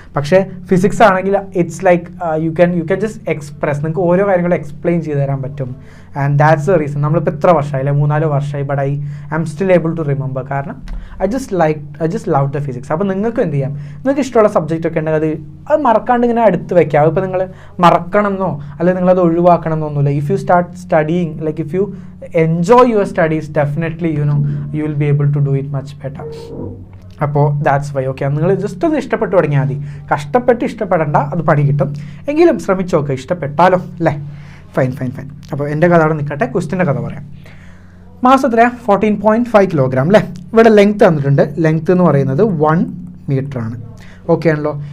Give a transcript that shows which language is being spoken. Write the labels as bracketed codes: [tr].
[ml] പക്ഷേ ഫിസിക്സ് ആണെങ്കിൽ [en] it's like you can just express, [ml] നിങ്ങൾക്ക് ഓരോ കാര്യങ്ങളും എക്സ്പ്ലെയിൻ ചെയ്ത് തരാൻ പറ്റും. [en] And that's the reason. [ml] നമ്മളിപ്പോൾ എത്ര വർഷമായി, 3-4 വർഷമായി, [en] but I am still able to remember, [ml] കാരണം [en] I just love the physics. [ml] അപ്പോൾ നിങ്ങൾക്ക് എന്ത് ചെയ്യാം? നിങ്ങൾക്ക് ഇഷ്ടമുള്ള സബ്ജക്റ്റ് ഒക്കെ ഉണ്ടെങ്കിൽ അത് മറക്കാണ്ട് ഇങ്ങനെ അടുത്ത് വെക്കാം. ഇപ്പോൾ നിങ്ങൾ മറക്കണം എന്നോ അല്ലെങ്കിൽ നിങ്ങളത് ഒഴിവാക്കണം എന്നൊന്നുമില്ല. [en] If you start studying, like if you enjoy your studies, definitely you will be able to do it much better. അപ്പോൾ that's why. [ml] ഓക്കെ, നിങ്ങൾ ജസ്റ്റ് ഒന്ന് ഇഷ്ടപ്പെട്ട് തുടങ്ങിയാൽ മതി. കഷ്ടപ്പെട്ട് ഇഷ്ടപ്പെടേണ്ട, അത് പണി കിട്ടും. എങ്കിലും ശ്രമിച്ചു നോക്കുക, ഇഷ്ടപ്പെട്ടാലോ അല്ലേ? ഫൈൻ. അപ്പോൾ എൻ്റെ കഥ അവിടെ നിൽക്കട്ടെ, ക്വസ്റ്റിൻ്റെ കഥ പറയാം. മാസ് എത്രയാണ്? 14.5 കിലോഗ്രാം അല്ലേ? ഇവിടെ ലെങ്ത് തന്നിട്ടുണ്ട്. ലെങ്ത് എന്ന് പറയുന്നത് 1 മീറ്റർ ആണ്. ഓക്കെ ആണല്ലോ.